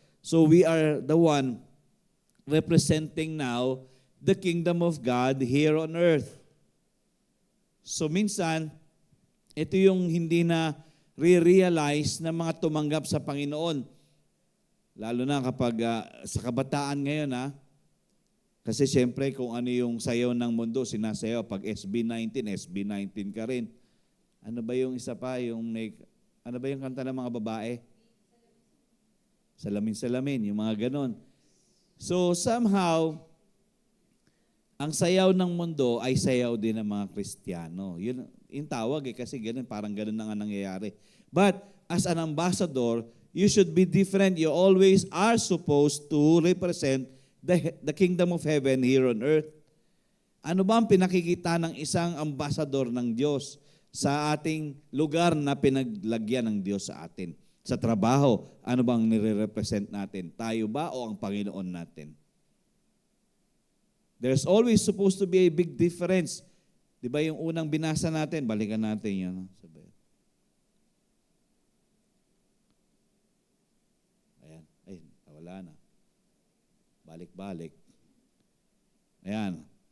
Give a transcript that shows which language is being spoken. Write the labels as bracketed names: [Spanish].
[English] So we are the one representing now the kingdom of God here on earth. [Filipino] So minsan, ito yung hindi na re-realize ng mga tumanggap sa Panginoon. Lalo na kapag sa kabataan ngayon kasi siyempre kung ano yung sayaw ng mundo, sinasayaw pag SB19 ka rin. Ano ba yung isa pa, ano ba yung kanta ng mga babae? Salamin-salamin, yung mga ganon. So somehow, ang sayaw ng mundo ay sayaw din ng mga Kristiyano. Yun yung tawag kasi ganun, parang ganun na nga nangyayari. [English] But as an ambassador, you should be different. You always are supposed to represent the kingdom of heaven here on earth. [Filipino] Ano ba ang pinakikita ng isang ambassador ng Diyos sa ating lugar na pinaglagyan ng Diyos sa atin? Sa trabaho, ano bang nire-represent natin? Tayo ba o ang Panginoon natin? [English] There's always supposed to be a big difference. [Filipino] Di ba yung unang binasa natin? Balikan natin yan. Sabi. Ayan. Ay, wala na. Balik-balik. Ayan.